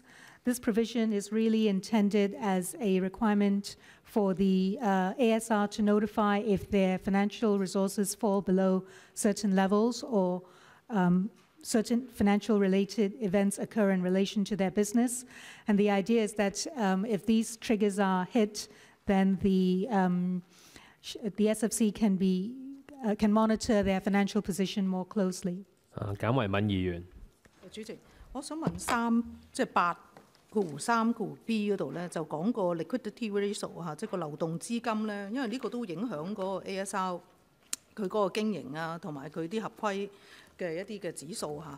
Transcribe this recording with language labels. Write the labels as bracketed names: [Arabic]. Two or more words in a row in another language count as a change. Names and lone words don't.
[English] This provision is really intended as a requirement for the ASR to notify if their financial resources fall below certain levels or certain financial related events occur in relation to their business. And the idea is that if these triggers are hit, then the SFC can monitor their financial position more closely. [Cantonese] 簡慧敏議員。主席，我想問8.3B 嗰度咧，就講個 [English] liquidity ratio [Cantonese] 嚇，即係個流動資金咧，因為呢個都影響嗰個 ASR 佢嗰個經營啊，同埋佢啲合規嘅一啲嘅指數嚇。